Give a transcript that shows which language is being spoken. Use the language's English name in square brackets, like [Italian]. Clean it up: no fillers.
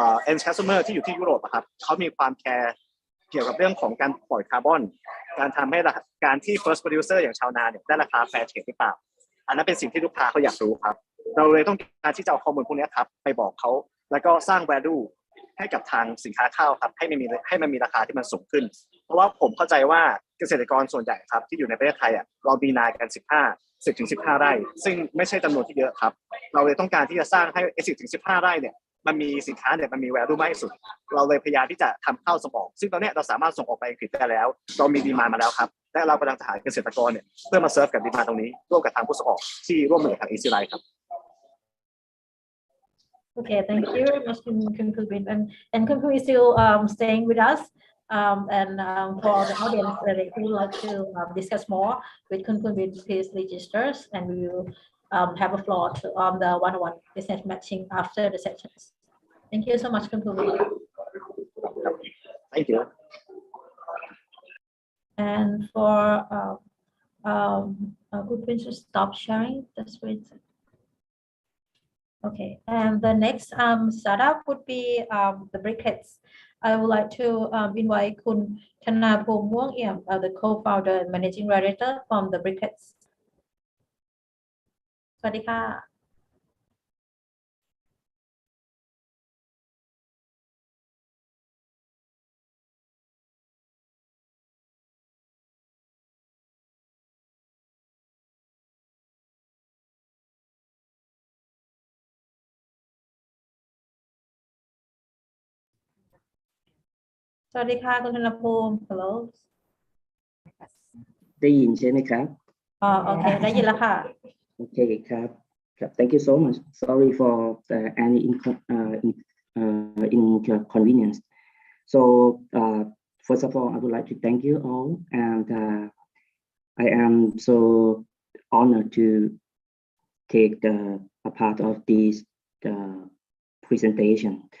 [Thai] end customer ที่อยู่ที่ยุโรปครับเขามีความแคร์เกี่ยวกับเรื่องของการปล่อยคาร์บอนการทำให้การที่ first producer อย่างชาวนาเนี่ยได้ราคา fair trade หรือเปล่าอันนั้นเป็นสิ่งที่ลูกค้าเขาอยากรู้ครับเราเลยต้องการที่จะเอาข้อมูลพวกนี้ครับไปบอกเขาแล้วก็สร้าง valueให้กับทางสินค้าข้าวครับให้มันมีราคาที่มันสูงขึ้นเพราะว่าผมเข้าใจว่าเกษตรกรส่วนใหญ่ครับที่อยู่ในประเทศไทยเรามีนากัน10 ถึง 15 ไร่ซึ่งไม่ใช่จำนวนที่เยอะครับเราเลยต้องการที่จะสร้างให้10 ถึง 15 ไร่เนี่ย มันมีสินค้าเนี่ยมันมี value มากที่สุดเราเลยพยายามที่จะทำเข้าส่งออกซึ่งตอนนี้เราสามารถส่งออกไปอังกฤษได้แล้วเรามีดีมานด์มาแล้วครับและเรากำลังจะหาเกษตรกรเนี่ยเพื่อมาเซิร์ฟกับดีมานด์ตรงนี้ร่วมกับทางผู้ส่งออกที่ร่วมมือกับทาง AGRITE ครับ [English] Okay, thank you very much, Kun Kubin. And Kun Kubin is still staying with us. And for the audience that who would like to discuss more with Kun Kubin, please register, and we will have a floor to the one-on-one business matching after the sessions. Thank you so much, Kun Kubin. Thank you. And for Kun Kubin to stop sharing the screen. Okay, and the next startup would be the briquettes. I would like to invite Kun Thanapom Muang Iem, the co-founder and managing director from the briquettes. [Thai] สวัสดีค่ะ สวัสดีค่ะคุณธนภูมิ Hello ได้ยินใช่ไหมครับ โอเคได้ยินแล้วค่ะ โอเคครับครับ [English] Thank you so much. Sorry for any inconvenience. So first of all, I would like to thank you all, and I am so honored to take a part of this presentation.